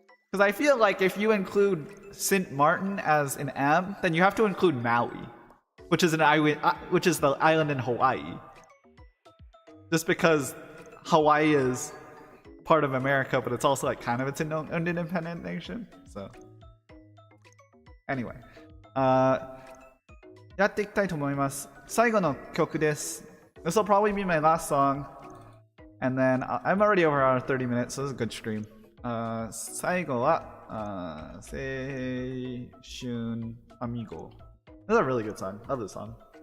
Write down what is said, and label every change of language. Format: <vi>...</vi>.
<en>Because I feel like if you include Sint Martin as an M, then you have to include Maui, which is the island in Hawaii. Just because Hawaii is part of America, but it's also like kind of its own independent nation. So anyway,</en> <ja>やっていきたいと思います。最後の曲です。</ja> <en>This will probably be my last song, and then I'm already over on 30 minutes, so this is a good stream.</en> <ja>最後は青春アミーゴ。</ja> <en>This is a really good song. I love this song.</en>